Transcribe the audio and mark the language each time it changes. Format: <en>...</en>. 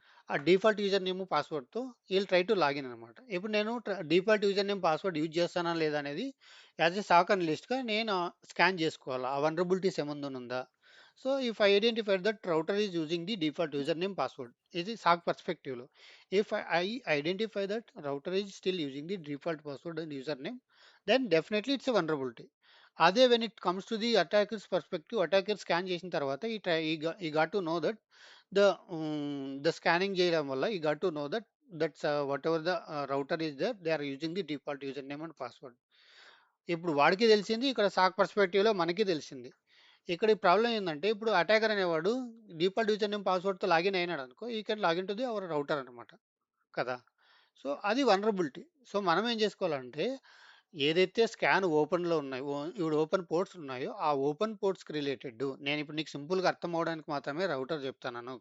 <te>ఆ default user name పాస్వర్డ్‌తో heal try to login అనమాట. ఇప్పుడు నేను default user name password use చేస్తానా లేదా అనేది యాస్ ఎ సాక్ అనలిస్ట్‌గా నేను స్కాన్ చేసుకోవాలి. ఆ వనరబిలిటీస్ ఏమన్నా ఉందా?</te> <en>so, if I identified that router is using the default user name password,</en> <te>ఇది సాక్ పర్స్పెక్టివ్‌లో.</te> <en>If I identify that router is still using the default password and user name, then definitely it's a vulnerability. అదే when it comes to the attacker's perspective,</en> <te>attacker scan చేసిన తర్వాత</te> <en>he got to know that the the scanning</en> <te>చేయడం వల్ల</te> <en>you got to know that that's whatever the router is there, they are using the default username and password.</en> <te>ఇప్పుడు వాడికి తెలిసింది, ఇక్కడ సాక్ perspective లో మనకి తెలిసింది. ఇక్కడ ఈ ప్రాబ్లం ఏంటంటే ఇప్పుడు అటాకర్ అనేవాడు డిఫాల్ట్ యూజర్ నేమ్ పాస్వర్డ్ తో లాగిన్ అయినాడు అనుకో,</te> <en>he can login to the our router</en> <te>అనమాట కదా. సో అది వనరబిలిటీ. సో మనం ఏం చేసుకోవాలంటే ఏదైతే స్కాన్ ఓపెన్‌లో ఉన్నాయో, ఇప్పుడు ఓపెన్ పోర్ట్స్ ఉన్నాయో, ఆ ఓపెన్ పోర్ట్స్‌కి రిలేటెడ్ నేను ఇప్పుడు నీకు సింపుల్‌గా అర్థం అవ్వడానికి మాత్రమే రౌటర్ చెప్తున్నాను.</te>